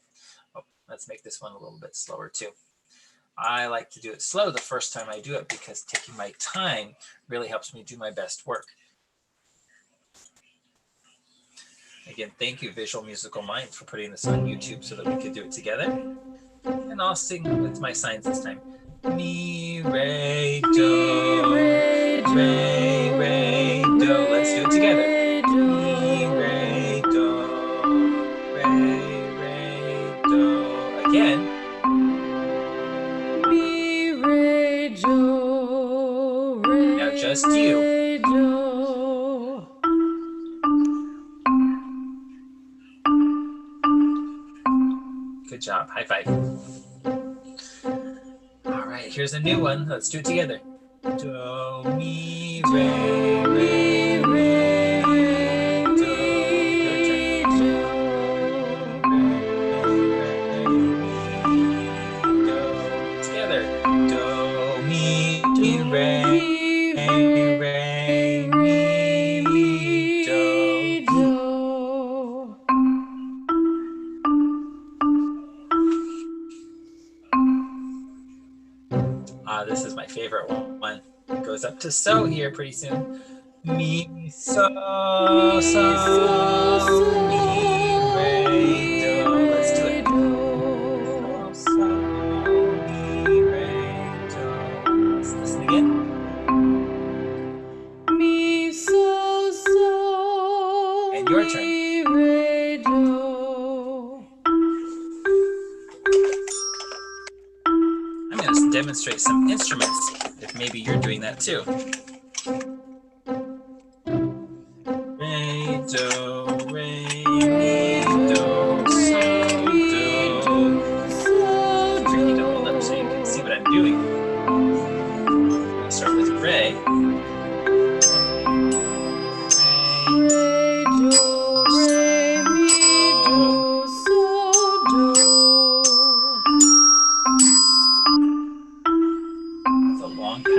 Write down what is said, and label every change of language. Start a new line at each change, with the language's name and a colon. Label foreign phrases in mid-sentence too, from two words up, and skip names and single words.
English: Oh, let's make this one a little bit slower too. I like to do it slow the first time I do it because taking my time really helps me do my best work. Again, thank you, Visual Musical Mind, for putting this on YouTube so that we could do it together. And I'll sing with my signs this time. Mi, re, do, re, re, do. Let's do it together. Mi, re, do, re, do. Again. Mi, re, do, re, now just you. Do. Good job. High five. All right, here's a new one. Let's do it together. Do, mi, re, re, re, do. Your turn. Do. Together. Do, mi, re, re, mi, do. This is my favorite one. It goes up to so here pretty soon. Mi, so, mi, re, do. Let's do it. So, mi, re, do. Let's listen again. Mi, so, And your turn. mi, re, do. I'm going to demonstrate some instruments if maybe you're doing that too. Re, do, re, mi, do, so, do. I need to hold up so you can see what I'm doing. I'm going to start with re. It's a long pattern.